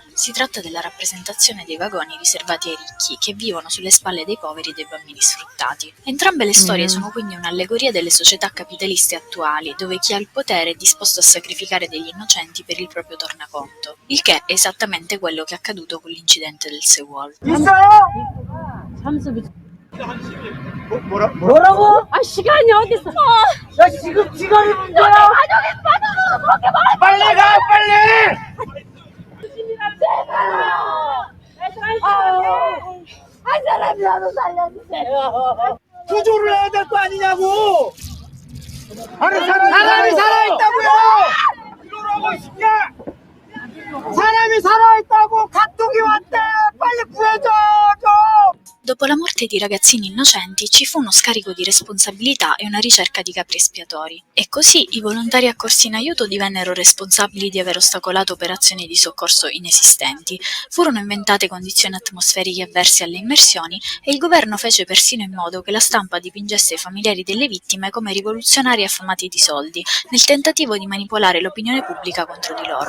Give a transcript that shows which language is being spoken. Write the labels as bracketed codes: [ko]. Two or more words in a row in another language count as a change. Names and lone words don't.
[it] Si tratta della rappresentazione dei vagoni riservati ai ricchi, che vivono sulle spalle dei poveri e dei bambini sfruttati. Entrambe le storie sono quindi un'allegoria delle società capitaliste attuali, dove chi ha il potere è disposto a sacrificare degli innocenti per il proprio tornaconto, il che è esattamente quello che è accaduto con l'incidente del Seawall. [ko] 뭐라고? 아 시간이 어딨어? 야 지금 시간이 문제야. 가족이 빠져서 그렇게 말해. 빨리 가 빨리. 제발요. 한 사람이라도 살려주세요. 구조를 해야 될 거 아니냐고. 아니 사람이 살아있다고요. 이러라고 이 새끼야. 사람이 살아있다고. 감독이 왔대. 빨리 구해줘 좀. [it] Dopo la morte di ragazzini innocenti ci fu uno scarico di responsabilità e una ricerca di capri espiatori. E così i volontari accorsi in aiuto divennero responsabili di aver ostacolato operazioni di soccorso inesistenti. Furono inventate condizioni atmosferiche avverse alle immersioni e il governo fece persino in modo che la stampa dipingesse i familiari delle vittime come rivoluzionari affamati di soldi, nel tentativo di manipolare l'opinione pubblica contro di loro.